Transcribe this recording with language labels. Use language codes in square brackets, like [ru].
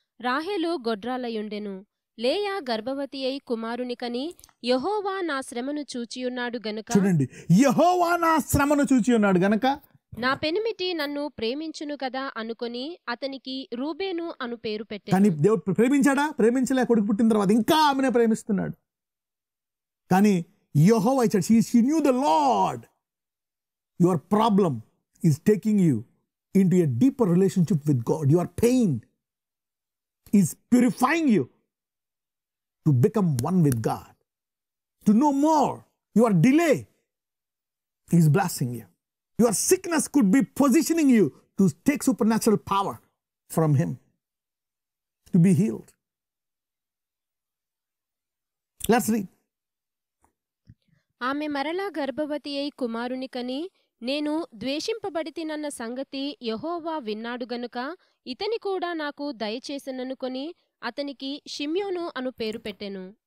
[te] రాహేలు గొడ్రాలయుండెను. లేయా గర్భవతి అయి కుమారుని కని, యెహోవా నా శ్రమను చూచియున్నాడు గనుక, చూడండి, యెహోవా నా శ్రమను చూచియున్నాడు గనుక నా పెనిమిటి నన్ను ప్రేమించును కదా అనుకొని అతనికి రూబేను అను పేరు పెట్టెను. కానీ దేవుడు ప్రేమించాడా? ప్రేమించలే. కొడుకు పుట్టిన తర్వాత ఇంకా ఆమెనే ప్రేమిస్తున్నాడు. కానీ యెహోవా ఇచ్చాడు. [en] She knew the lord. Your problem is taking you into a deeper relationship with God. Your pain is purifying you to become one with God, to know more. Your delay is blessing you. Your sickness could be positioning you to take supernatural power from Him, to be healed. Let's read. [te] ఆమె మరలా గర్భవతి అయి కుమారుని కని, నేను ద్వేషింపబడితినన్న సంగతి యెహోవా విన్నాడు గనుక ఇతని కూడా నాకు దయచేసననుకొని అతనికి షిమ్యోను అను పేరు పెట్టెను.